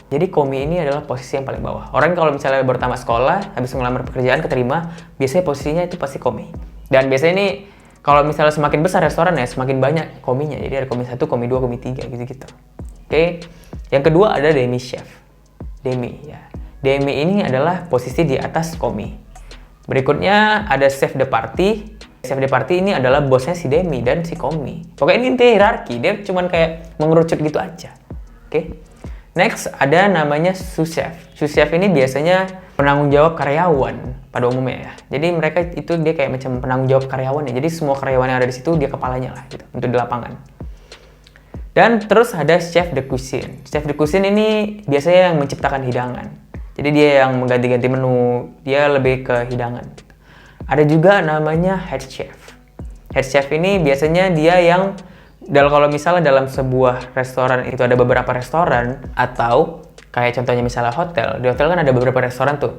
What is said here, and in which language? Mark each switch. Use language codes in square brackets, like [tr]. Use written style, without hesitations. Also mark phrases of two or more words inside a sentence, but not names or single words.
[id] Jadi, komi ini adalah posisi yang paling bawah. Orang kalau misalnya baru tamat sekolah, habis ngelamar pekerjaan, keterima, biasanya posisinya itu pasti komi. Dan biasanya ini, kalau misalnya semakin besar restoran ya, semakin banyak kominya. Jadi, ada komi 1, komi 2, komi 3, gitu-gitu. Oke. Yang kedua ada [fr] demi chef. [id] Demi, ya. Demi ini adalah posisi di atas komi. Berikutnya ada [fr] chef de partie. Chef de partie [id] ini adalah bosnya si demi dan si komi. Pokoknya ini intinya hierarki, dia cuman kayak mengerucut gitu aja. Oke. Next ada namanya [fr] sous chef. Sous chef [id] ini biasanya penanggung jawab karyawan pada umumnya ya. Jadi mereka itu dia kayak macam penanggung jawab karyawan ya. Jadi semua karyawan yang ada di situ dia kepalanya lah gitu untuk di lapangan. Dan terus ada [fr] chef de cuisine. Chef de cuisine [id] ini biasanya yang menciptakan hidangan. Jadi dia yang mengganti-ganti menu, dia lebih ke hidangan. Ada juga namanya [en] head chef. Head chef [id] ini biasanya dia yang kalau misalnya dalam sebuah restoran itu ada beberapa restoran, atau kayak contohnya misalnya hotel, di hotel kan ada beberapa restoran tuh.